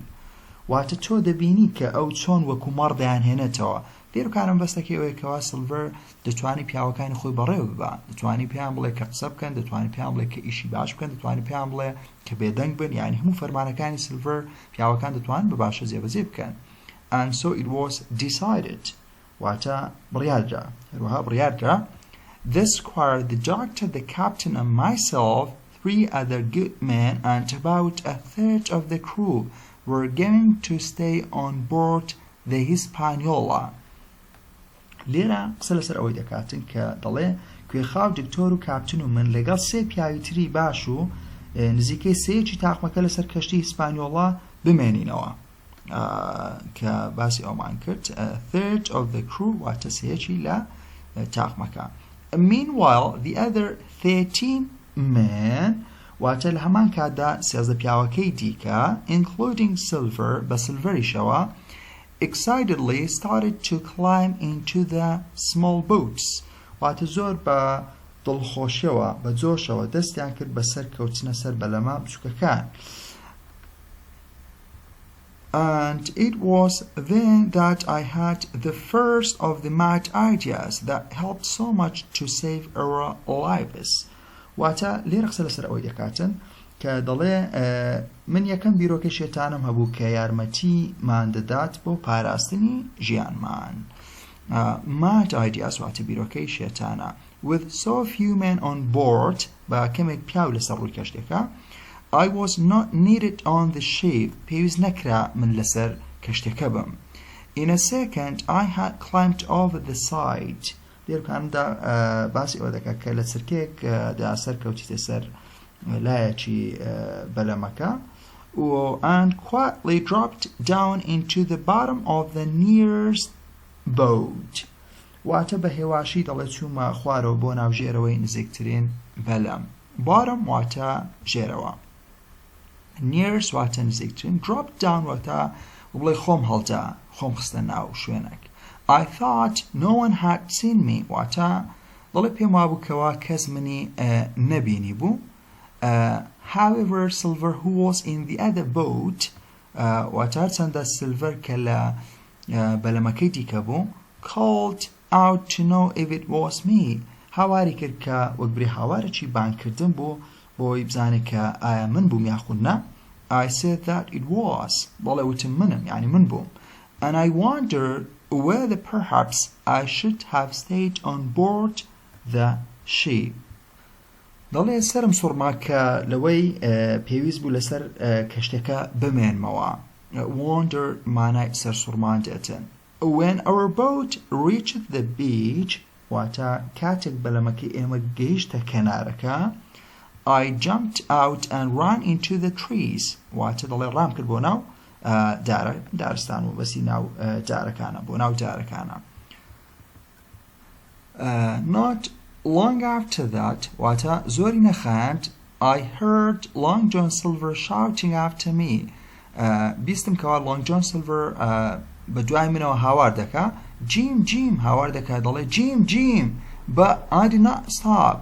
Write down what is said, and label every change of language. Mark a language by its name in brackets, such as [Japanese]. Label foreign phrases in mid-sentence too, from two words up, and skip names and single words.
[Central Kurdish] واتە تۆ دەبینی کە ئەو چۆن وەکو مەڕ دەیانهێنێتەوە. لێرەکانم بەستەکەی ئەوەیە کەوا سلڤەر دەتوانی پیاوەکانی خۆی بەڕێوە ببا. دەتوانی پێیان بڵێ کە قسە بکەن، دەتوانی پێیان بڵێ کە ئیشی باش بکەن، دەتوانی پێیان بڵێ کە بێدەنگ بن. یعنی هەموو فەرمانەکانی سلڤەر پیاوەکان دەتوان بە باشە جێبەجێ بکەن. [English] And so it was decided. [Central Kurdish] واتە بڕیاردرا. هەروەها بڕیاردرا. [English] The squire, the doctor, the captain and myself, 3 other good men and about a third of the crew were going to stay on board the Hispaniola. [Central Kurdish] لێرە قسە لەسەر ئەوەی دەکاتن کە دەڵێ کوێخاو دکتۆر و کاپتن و من لەگەڵ 3 پیاوی تری باش و نزیکەی 3 تاقمەکە لەسەر کەشتی هیسپانیۆڵا بمێنینەوە کە باسی ئەومان کرد. [English] third of the crew [Central Kurdish] واتە 3 لە تاقمەکە. [English] Meanwhile, the other 13 men [Central Kurdish] واتە لە هەمان کاتدا 13 پیاوەکەی دیکە [English] including Silver [Central Kurdish] بە سلڤەریشەوە [English] excitedly started to climb into the small boats. [Central Kurdish] واتە زۆر بە دڵخۆشیەوە بە جۆشەوە دەستیان کرد بەسەر کەوتنە سەر بەلەما بچووکەکان. [English] And it was then that I had the first of the mad ideas that helped so much to save our lives. [Central Kurdish] واتە لێرە قسە لەسەر ئەوەی دەکاتن کە دەڵێ من یەکەم بیرۆکەی شێتانم هەبوو کە یارمەتیمان دەدات بۆ پاراستنی ژیانمان. [English] Mad ideas [Central Kurdish] واتە بیرۆکەی شێتانە. [English] With so few men on board [Central Kurdish] بە کەمێک پیاو لەسەر ڕووی کەشتێکە [English] I was not needed on the ship. [Central Kurdish] پێویست نەکرا من لەسەر کەشتێکە بم. [English] In a second I had climbed over the side. [Central Kurdish] لێرکاندا باسی ئەوە دەکات کە لە چرکێک دا سەر کەوتیتە سەر لایەکی بەلەمەکە [English] and quietly dropped down into the bottom of the nearest boat. [Central Kurdish] واتە بە هێواشی دەڵێ چوومە خوارەوە بۆ ناوژێرەوەی نزیکترین بەلەم. bottom واتە ژێرەوە. nearest واتە نزیکترین. [English] drop down [Central Kurdish] واتە بڵێ خۆم هەڵدا خۆم خستە ناو شوێنێک. [English] I thought no one had seen me. [Central Kurdish] واتە دەڵێ پێم وابوو کەوا کەس منی نەبینی بوو. [English] However, Silver, who was in the other boat, [Central Kurdish] واتە هەرچەندە سلڤەر کە لە بەلەمەکەی دیکە بوو [English] called out to know if it was me. [Central Kurdish] هاواری کرد کە وەک بری هاوارێکی بانکردن بوو بۆی بزانێت کە ئایا من بووم یاخود نە. [English] I said that it was. [Central Kurdish] بەڵێ وتم منم یعنی من بووم. [English] And I wondered whether perhaps I should have stayed on board the ship. [Central Kurdish] دەڵێ سەرم سوڕما کە لەوەی پێویست بوو لەسەر کەشتەکە بمێنمەوە. Wonder مانای سەر سوڕمان دێتن. [English] When our boat reached the beach, [Central Kurdish] واتە کاتێک بەلەمەکەی ئێمە گەیشتە کەنارەکە, [English] I jumped out and ran into the trees. [Central Kurdish] واتە دەڵێ ڕام کرد بۆ ناو دارستان و بەسی ناو دارەکانە بۆ ناو دارەکانە. [English] Not long after that, [Central Kurdish] واتە زۆری نەخاند, [English] I heard Long John Silver shouting after me. [Central Kurdish] بیستم کەوا Long John Silver بە دوای منەوە هاوار دەکا. [English] Jim, Jim [Central Kurdish] هاوار دەکا دەڵێ [English] Jim, Jim. But I did not stop.